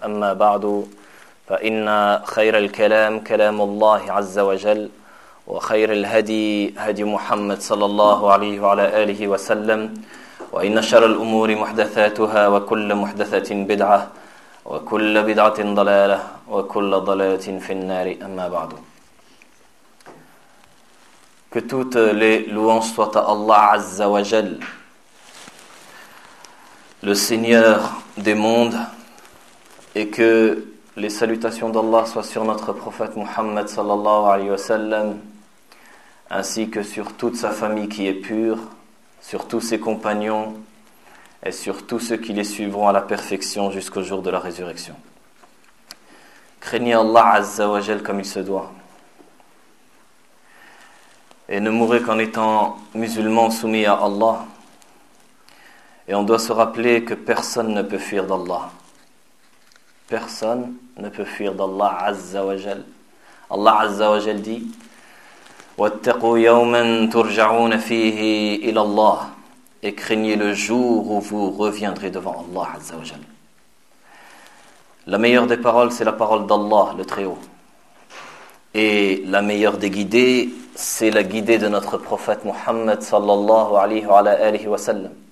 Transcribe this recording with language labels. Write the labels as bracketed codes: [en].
[ar] أما بعد، فإن خير الكلام كلام الله عز وجل، وخير الهدي هدي محمد صلى الله عليه وعلى آله وسلم، وإن شر الأمور محدثاتها، وكل محدثة بدعة، وكل بدعة ضلالة، وكل ضلالة في النار. أما بعد، [fr] que toutes les louanges soient à Allah Azza wa Jal, le Seigneur des mondes, et que les salutations d'Allah soient sur notre prophète Muhammad sallallahu alayhi wa sallam, ainsi que sur toute sa famille qui est pure, sur tous ses compagnons, et sur tous ceux qui les suivront à la perfection jusqu'au jour de la résurrection. Craignez Allah Azza wa Jal comme il se doit. Et ne mourrez qu'en étant musulman soumis à Allah. Et on doit se rappeler que personne ne peut fuir d'Allah. Personne ne peut fuir d'Allah Azza wa Jal. Allah Azza wa Jal dit: [ar] وَاتَّقُوا يَوْمًا تُرْجَعُونَ فِيهِ إِلَى اللَّهِ. [fr] Et craignez le jour où vous reviendrez devant Allah Azza wa Jal. La meilleure des paroles, c'est la parole d'Allah, le Très-Haut. Et la meilleure des guidées, c'est la guidée de notre prophète Muhammad sallallahu alayhi wa sallam.